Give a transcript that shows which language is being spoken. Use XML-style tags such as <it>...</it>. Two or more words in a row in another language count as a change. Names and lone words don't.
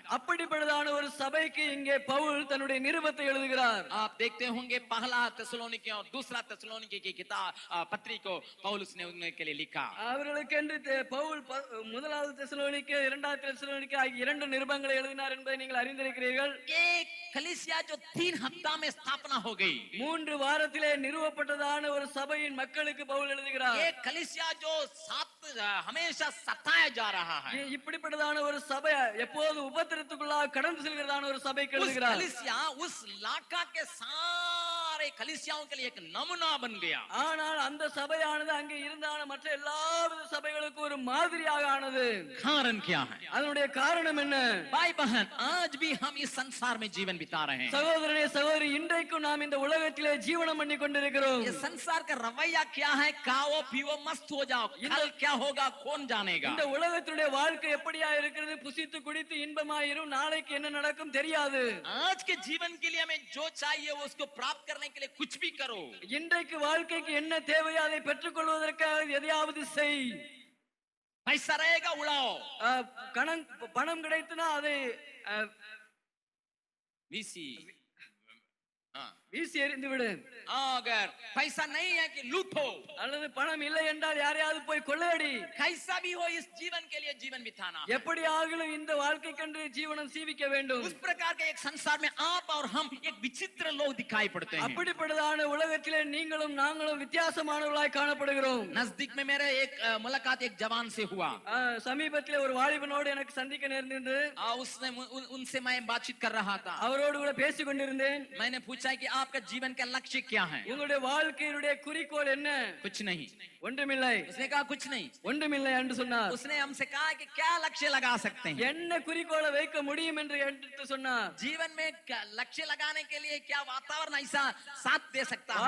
<ta>அப்படிப்பட்டதான ஒரு சபைக்கு இங்கே பவுல் தன்னுடைய நிருபத்தை எழுதுகிறார்.</ta> <hi>आप देखते होंगे पहला तेसलोनिके और दूसरा तेसलोनिके की किताब पत्री को पौलुस ने उनके लिए लिखा।</hi> <ta>அவர்களுக்கென்று பவுல் முதலாவது தெசலோனிக்கே இரண்டாவது தெசலோனிக்கே ஆகிய இரண்டு நிருபங்களை எழுதினார் என்பதை நீங்கள் அறிந்திருக்கிறீர்கள்.</ta> <hi>एक कलीसिया जो 3 हफ्ता में स्थापना हो गई,</hi> <ta>3 வாரத்திலே நிறுவப்பட்டதான ஒரு சபையின் மக்களுக்கு பவுல் எழுதுகிறார்.</ta> <hi>ये कलीसिया जो हमेशा सताया जा रहा है,</hi> <ta>இப்படிப்பட்டதான ஒரு சபை எப்போது உபத்திரத்துக்குள்ளாக கடந்து செல்கிறதான ஒரு சபைக்கு</ta> <hi>उस</hi> <ta>எழுதுகிறார்.</ta> <hi>कलीसिया उस इलाका के सारे कलीसियाओं के लिए एक नमूना बन गया।</hi> <ta>ஆனால் அந்த சபையானது அங்கே இருந்தான மற்ற எல்லாவித சபைகளுக்கும் ஒரு மாதிரியாக ஆனது.</ta> <hi>कारण क्या है?</hi> <ta>அதனுடைய காரணம் என்ன?</ta> <hi>भाई बहन, आज भी हम इस संसार में जीवन बिता रहे हैं।</hi> <ta>சகோதரனே சகோதரி, இன்றைக்கும் நாம் இந்த உலகத்திலே ஜீவனம் பண்ணி கொண்டிருக்கிறோம்.</ta> <hi>ये संसार का रवैया क्या है? खाओ पियो मस्त हो जाओ, कल क्या होगा कौन जानेगा।</hi> <ta>இந்த உலகத்துடைய வாழ்க்கை எப்படியா இருக்கிறது? புசித்து குடித்து இன்பமாயிரும், நாளைக்கு என்ன நடக்கும் தெரியாது.</ta> <hi>आज के जीवन के लिए हमें जो चाहिए वो उसको प्राप्त करने के लिए कुछ भी करो।</hi> <ta>இன்றைக்கு வாழ்க்கைக்கு என்ன தேவையோ அதை பெற்றுக் கொள்வதற்காக எதையாவது செய்.</ta> <hi>पैसा रहेगा उड़ाओ,</hi> <ta>பணம் கிடைத்துனா அதை वीसी வீசி எறிந்து விடு.</ta> <hi>अगर पैसा नहीं है कि लूटो,</hi> <ta>அல்லது பணம் இல்லை என்றால் யாரையாவது போய் கொள்ளையடி.</ta> <hi>कैसा भी हो इस जीवन के लिए जीवन बिताना।</hi> <ta>எப்படியாகிலும் இந்த வாழ்க்கை கண்டு ஜீவனம் சீவிக்க வேண்டும்.</ta> <hi>उस प्रकार के एक संसार में आप और हम एक विचित्र लोग दिखाई पड़ते हैं।</hi> <ta>அப்படிப்பட்டதான உலகத்திலே நீங்களும் நாங்களும் வித்தியாசமானவர்களாய் காணப்படுகிறோம்.</ta> <hi>नजदीक में मेरे एक मुलाकात एक जवान से हुआ।</hi> <ta>சமீபத்திலே ஒரு வாலிபனோடு எனக்கு சந்திக்க நேர்ந்தது.</ta> <hi>उसने उनसे मैं बातचीत कर रहा था।</hi> <ta>அவரோடு கூட பேசிக் கொண்டிருந்தேன்.</ta> <hi>मैंने पूछा कि आपका जीवन का लक्ष्य क्या है?</hi> <ta>உங்களுடைய வாழ்க்கையினுடைய குறிக்கோள் என்ன?</ta> <hi>कुछ नहीं।</hi> <ta>ஒன்றுமில்லை.</ta> <hi>उसने कहा कुछ नहीं।</hi> <ta>ஒன்றுமில்லை என்று சொன்னார்.</ta> <hi>उसने हमसे कहा कि क्या लक्ष्य लगा सकते हैं?</hi> <ta>என்ன குறிக்கோளை வைக்க முடியும் என்று எடுத்து சொன்னார்.</ta> <hi>जीवन में लक्ष्य लगाने के लिए क्या वातावरण ऐसा साथ दे सकता है?</hi>